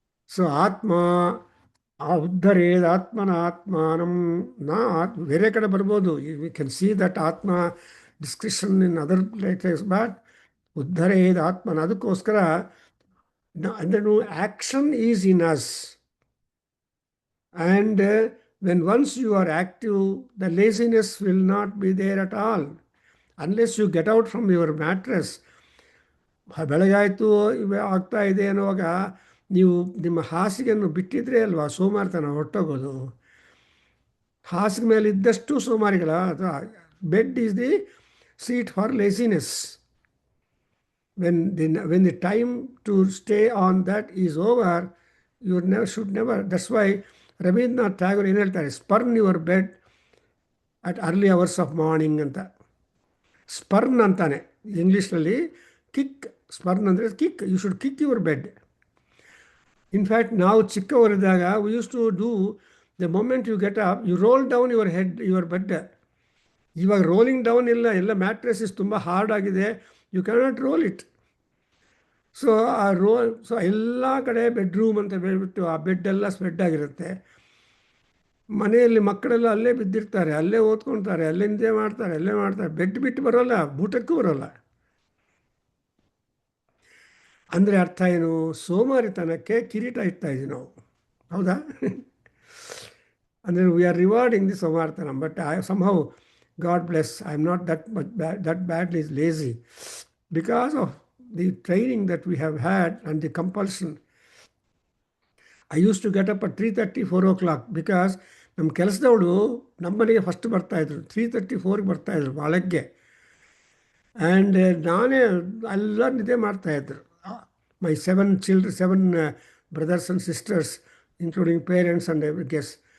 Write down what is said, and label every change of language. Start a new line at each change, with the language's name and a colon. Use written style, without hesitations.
Sanskrit: So ಆತ್ಮ ಉದ್ಧರೇದ್ ಆತ್ಮನ ಆತ್ಮಾನಂ.
Kannada: ಬೇರೆ ಕಡೆ ಬರ್ಬೋದು,
English: we can see that atma description in other places, but
Sanskrit: ಉದ್ಧರೇದ್ ಆತ್ಮನ,
Kannada: ಅದಕ್ಕೋಸ್ಕರ ಅಂದರೆ
English: Action is in us. And when once you are active, the laziness will not be there at all. Unless you get out from your mattress.
Kannada: ಬೆಳಗಾಯಿತು ಆಗ್ತಾ ಇದೆ ಅನ್ನುವಾಗ ನೀವು ನಿಮ್ಮ ಹಾಸಿಗೆಯನ್ನು ಬಿಟ್ಟಿದ್ರೆ ಅಲ್ವಾ ಸೋಮಾರಿತನ ಹೊರಟೋಗೋದು. ಹಾಸಿಗೆ ಮೇಲೆ ಇದ್ದಷ್ಟು ಸೋಮಾರಿಗಳ.
English: Bed is the seat for laziness. when the time to stay on that is over, you should never. That's why Rabindranath Tagore
Kannada: ಏನು ಹೇಳ್ತಾರೆ,
English: Spurn your bed at early hours of morning ಅಂತ.
Kannada: ಸ್ಪರ್ನ್ ಅಂತಾನೆ ಇಂಗ್ಲೀಷ್ನಲ್ಲಿ.
English: kick,
Kannada: ಸ್ಪರ್ನ್ ಅಂದರೆ kick.
English: You should kick your bed. In fact
Kannada: ನಾವು ಚಿಕ್ಕವರಿದ್ದಾಗ
English: We use to do the moment you get up, you roll down your head, your bed.
Kannada: ಇವಾಗ rolling down ಇಲ್ಲ, ಎಲ್ಲ ಮ್ಯಾಟ್ರೆಸಸ್ ತುಂಬ ಹಾರ್ಡ್ ಆಗಿದೆ,
English: You cannot roll it.
Kannada: So so ಎಲ್ಲ ಕಡೆ bedroom ಅಂತ ಹೇಳ್ಬಿಟ್ಟು ಆ ಬೆಡ್ಡೆಲ್ಲ ಸ್ಪ್ರೆಡ್ ಆಗಿರುತ್ತೆ. ಮನೆಯಲ್ಲಿ ಮಕ್ಕಳೆಲ್ಲ ಅಲ್ಲೇ ಬಿದ್ದಿರ್ತಾರೆ, ಅಲ್ಲೇ ಓದ್ಕೊಳ್ತಾರೆ, ಅಲ್ಲೇ ನಿದ್ದೆ ಮಾಡ್ತಾರೆ, ಅಲ್ಲೇ ಮಾಡ್ತಾರೆ. ಬೆಡ್ ಬಿಟ್ಟು ಬರೋಲ್ಲ, ಊಟಕ್ಕೂ ಬರೋಲ್ಲ. ಅಂದರೆ ಅರ್ಥ ಏನು? ಸೋಮಾರಿತನಕ್ಕೆ ಕಿರೀಟ ಇಡ್ತಾ ಇದ್ದೀವಿ ನಾವು, ಹೌದಾ?
English: ಅಂದರೆ we are rewarding the ಸೋಮಾರಿತನ. But somehow God bless, I am not that badly lazy because of the training that we have had and the compulsion. I used to get up at 3:30, 4 o'clock because
Kannada: ನಮ್ಮ ಕೆಲಸದವಳು ನಮ್ಮನೆಗೆ first ಬರ್ತಾಯಿದ್ರು, 3:30, 4ಗೆ ಬರ್ತಾಯಿದ್ರು ಬೆಳಗ್ಗೆ.
English: and
Kannada: ನಾನೇ ಎಲ್ಲ ನಿದ್ದೆ ಮಾಡ್ತಾಯಿದ್ರು.
English: My 7 brothers and sisters, including parents and every guest.